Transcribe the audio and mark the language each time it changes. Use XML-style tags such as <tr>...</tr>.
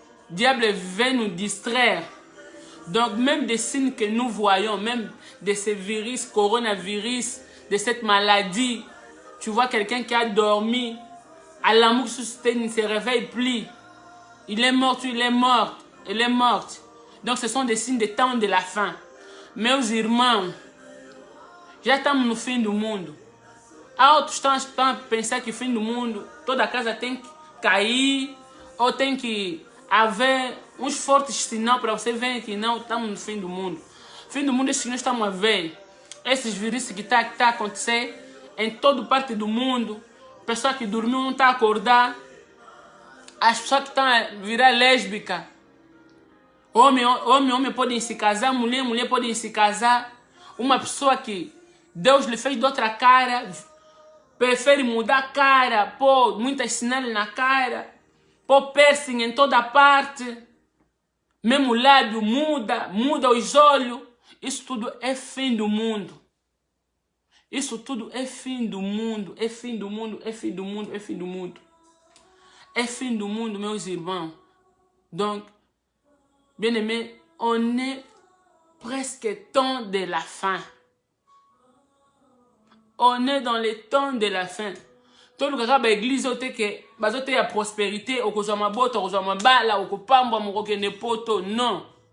<fr>Diable vient nous distraire. Donc même des signes que nous voyons, même de ces virus, coronavirus, de cette maladie, tu vois quelqu'un qui a dormi, à l'amour il ne se réveille plus. Il est mort, il est mort, elle est morte. Donc ce sont des signes des temps de la fin.</fr> <pt>Meus irmãos, já estamos no fim do mundo. Outros estão a pensar que o fim do mundo, toda a casa tem que cair, ou tem que haver uns fortes sinais para você ver que não estamos no fim do mundo. Fim do mundo é que nós estamos a ver. Esses vírus que está a acontecer em toda parte do mundo. Pessoa que dormiu não está a acordar. As pessoas que estão a virar lésbica. Homem podem se casar, mulher podem se casar. Uma pessoa que Deus lhe fez de outra cara, prefere mudar a cara, pôr muitas sinais na cara, pôr piercing em toda parte, mesmo o lábio muda os olhos. Isso tudo é fim do mundo. Isso tudo é fim do mundo, é fim do mundo, é fim do mundo, é fim do mundo. É fim do mundo, meus irmãos.</pt> <fr>Donc, bien aimé, on est presque temps de la fin. On est dans les temps de la fin. Tout le monde l'église que</fr> <ln>bazote ya prospérité, okozwa mabota, okozwa mabala, okopamba mokokende poto, non.</ln>